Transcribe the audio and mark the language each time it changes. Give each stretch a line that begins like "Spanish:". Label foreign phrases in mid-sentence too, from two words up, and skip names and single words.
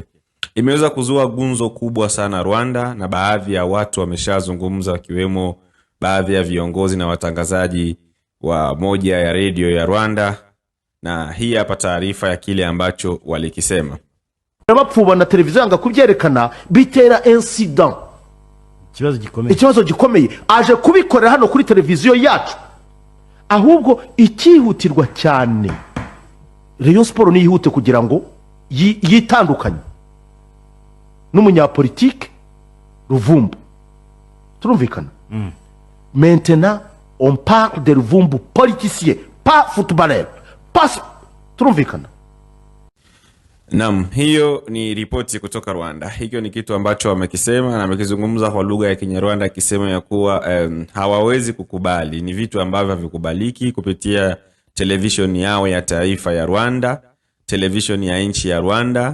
Swahili: Imeweza kuzua gunzo kubwa sana Rwanda, na baadhi ya watu wameshazungumza, wakiwemo baadhi ya viongozi na watangazaji wa moja ya radio ya Rwanda, na hii hapa taarifa ya kile ambacho walikisema.
Kinyarwanda: Abapfuba na televiziyo anga kubyerekana bitera incident, ikibazo gikomeye aje kubikorera hano kuri televiziyo yacu. Ahubwo ikihutirwa cyane Rayon Sport ni yihute kugira ngo yitandukanye n'umunyapolitike Luvumbu. Turumvikana?
French: Maintenant on parle de Luvumbu politicien, pas footballeur.
Kinyarwanda: Pas turumvikana?
Swahili: Naam, hiyo ni ripoti kutoka Rwanda. Hiyo ni kitu ambacho wamekisema na wamekizungumza kwa lugha ya Kinyarwanda, akisema ya kuwa hawawezi kukubali, ni vitu ambavyo havikubaliki kupitia television yao ya taifa ya Rwanda, television ya nchi ya Rwanda.